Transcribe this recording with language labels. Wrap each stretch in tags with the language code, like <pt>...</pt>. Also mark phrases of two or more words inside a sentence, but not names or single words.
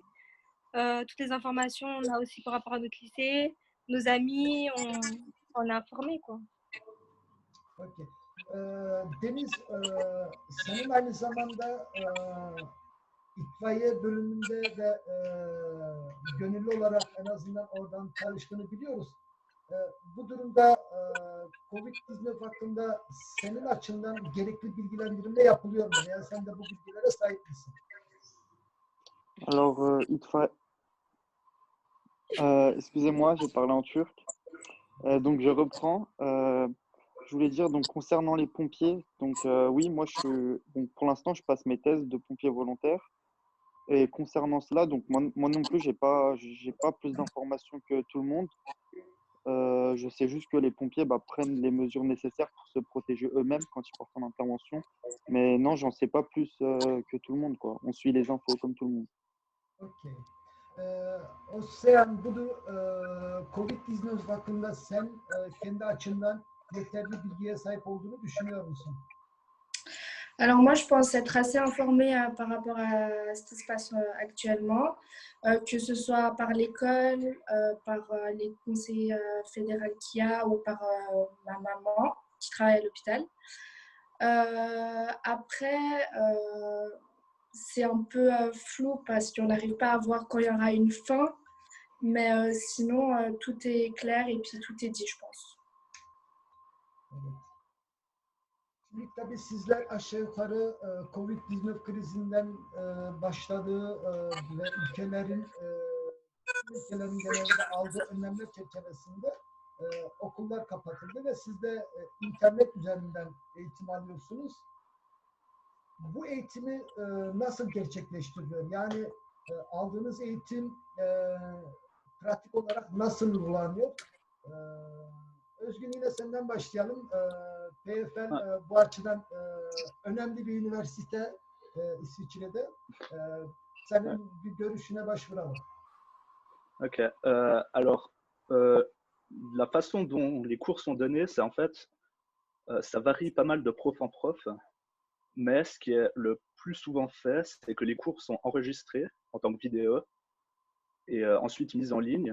<fr>Toutes les informations, on a aussi par rapport à notre lycée. Nos amis, on est informés, quoi. Okay.</fr> <tr>Deniz, senin aynı zamanda itfaiye bölümünde de gönüllü olarak en azından oradan çalıştığını biliyoruz. Bu durumda Covid-19 hakkında senin açından gerekli bilgilendirme yapılıyor mu? Yani sen de bu bilgilere sahip misin?</tr> <fr>Alors, excusez-moi, je parlais en turc. Donc, je reprends. Je voulais dire, donc, concernant les pompiers, donc oui, moi, pour l'instant, je passe mes tests de pompier volontaire. Et concernant cela, donc moi non plus, j'ai pas plus d'informations que tout le monde. Je sais juste que les pompiers prennent les mesures nécessaires pour se protéger eux-mêmes quand ils partent en intervention. Mais non, j'en sais pas plus que tout le monde, quoi. On suit les infos comme tout le monde.</fr> <tr>Okey. Osean, bunu Covid-19 hakkında sen kendi açından yeterli bilgiye sahip olduğunu düşünüyor musun?</tr> <fr>Alors moi, je pense être assez informée par rapport à ce qui se passe actuellement, que ce soit par l'école, par les conseils fédéraux qu'il y a ou par ma maman qui travaille à l'hôpital. Après, c'est un peu flou parce qu'on n'arrive pas à voir quand il y aura une fin, mais sinon, tout est clair et puis tout est dit, je pense.</fr> <tr>Evet. Şimdi tabii sizler aşağı yukarı Covid-19 krizinden başladığı ve ülkelerin genelde aldığı önlemler çerçevesinde okullar kapatıldı ve siz de internet üzerinden eğitim alıyorsunuz. Bu eğitimi nasıl gerçekleştiriliyor? Yani aldığınız eğitim pratik olarak nasıl uygulanıyor? Özgün, yine senden başlayalım. PFL bu açıdan önemli bir üniversite İsviçre'de. Senin bir görüşüne başvuralım.</tr> <fr>Ok. Alors, la façon dont les cours sont donnés, c'est en fait, ça varie pas mal de prof en prof, mais ce qui est le plus souvent fait, c'est que les cours sont enregistrés en tant que vidéo et ensuite mis en ligne.</fr>